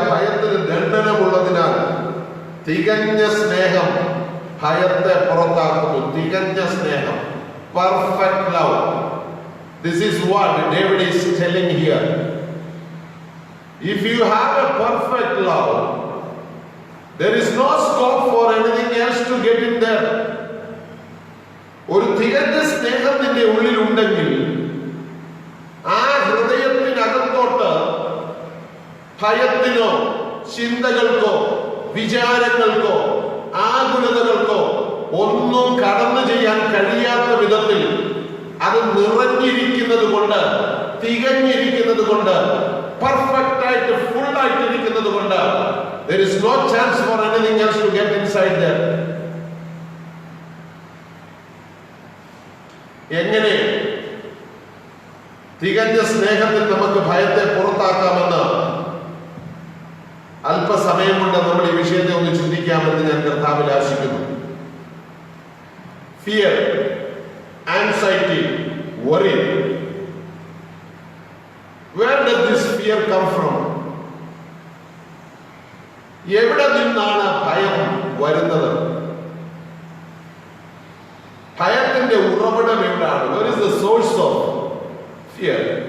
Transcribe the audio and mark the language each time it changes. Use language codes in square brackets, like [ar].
[ml] ഭയത്തിന് ദണ്ഡനമുള്ളതിനാൽ തികഞ്ഞ സ്നേഹം ഭയത്തെ പുറത്താക്കുന്നു. തികഞ്ഞ സ്നേഹം, [en] perfect love. This is what David is telling here. If you have a perfect love, there is no scope for anything else to get in there. [ml] ഒരു തികഞ്ഞ സ്നേഹം നിന്റെ ഉള്ളിൽ ഉണ്ടെങ്കിൽ ആ ഹൃദയത്തിനകത്തോട്ട് ഭയത്തിനോ ചിന്തകൾക്കോ വിചാരങ്ങൾക്കോ ആകുലതകൾക്കോ ഒന്നും കടന്നു ചെയ്യാൻ കഴിയാത്ത വിധത്തിൽ അത് നിറഞ്ഞിരിക്കുന്നത് കൊണ്ട്, തികഞ്ഞിരിക്കുന്നത് കൊണ്ട്, പെർഫെക്റ്റ് ആയിട്ട് ഫുൾ ആയിട്ടിരിക്കുന്നത് കൊണ്ട് [en] there is no chance for anything else to get inside there. [ml] എങ്ങനെ തികഞ്ഞ സ്നേഹത്തിൽ നമുക്ക് ഭയത്തെ പുറത്താക്കാമെന്ന് അല്പസമയം കൊണ്ട് നമ്മൾ ഈ വിഷയത്തെ ഒന്ന് ചിന്തിക്കാമെന്ന് ഞാൻ കർത്താവിൽ ആശിക്കുന്നു. [en] Fear, anxiety, worry. Where does this fear come from? [ml] എവിടെ നിന്നാണ് ഭയം വരുന്നത്? ഭയത്തിന്റെ ഉറവിടം എവിടെയാണ്? [en] Where is the source of fear?